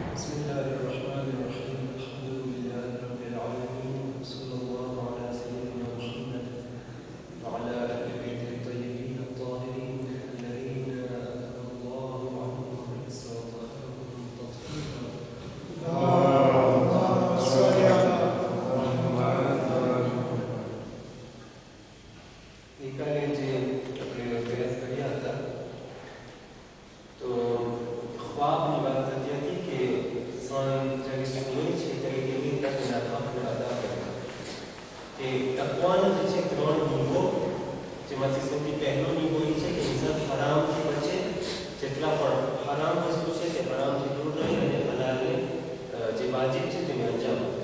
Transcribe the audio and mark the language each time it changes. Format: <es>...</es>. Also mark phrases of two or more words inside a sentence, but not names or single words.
<ar>الله الرحمن الرحيم الحمد لله رب العالمين صلى الله على سيدنا محمد وعلى آل بيته الطيبين الطاهرين الذين أذهب الله عنهم الرجس وطهرهم تطهيرا. اللهم صل على محمد.</ar> <gu>ગઈકાલે જે આપણે અભ્યાસ કર્યા હતા તો ખ્વાબની વાત થતી હતી કે ઇન્સાન જ્યારે સૂઈ છે ત્યારે કેવી રીતે તેના હકને અદા કરે. કે તકવાનો જે છે ત્રણ નિયમો, જેમાંથી સૌથી પહેલો નિયમ એ છે કે ઇન્સાન હરામથી બચે, જેટલા પણ હરામ વસ્તુ છે તે હરામથી દૂર રહે અને હલાલને જે વાજિબ છે તેને અંજામ આપે.</gu>